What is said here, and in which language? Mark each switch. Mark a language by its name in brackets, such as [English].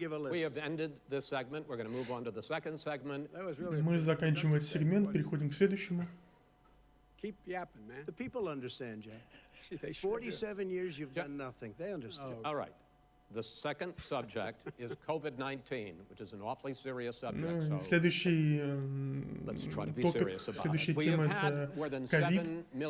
[English] We have ended this segment. We're going to move on to the second segment. [Russian] Мы заканчиваем этот сегмент, переходим к следующему. [English] The people understand, Jay. 47 years you've done nothing. They understand. All right. The second subject is COVID-19, which is an awfully serious subject. So [Russian] следующий топик, следующая тема — это ковид.